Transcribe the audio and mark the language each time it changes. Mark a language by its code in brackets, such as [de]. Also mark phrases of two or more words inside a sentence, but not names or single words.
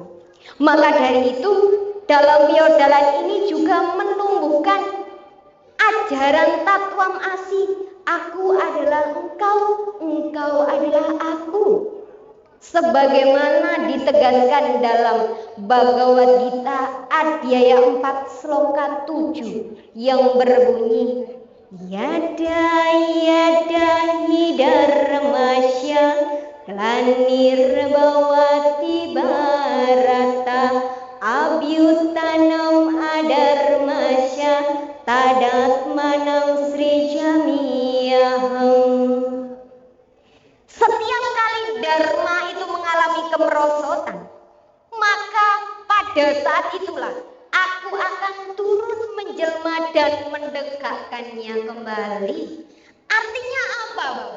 [id] Maka dari itu dalam Piodalan ini juga menumbuhkan ajaran [sa] Tatwam Asi, [id] aku adalah engkau, engkau adalah aku. Sebagaimana ditegaskan dalam Bhagavad Gita Adhyaya 4 Sloka 7 yang berbunyi [sa] Yada yada hidarmasya Glanirvawati Bharata Abhyutanam adarmasya Tadatmanam srijamiyaham. [id] Setiap kali Dharma itu mengalami kemerosotan, maka pada saat itulah aku akan turun menjelma dan mendekatkannya kembali. Artinya apa, Bapak?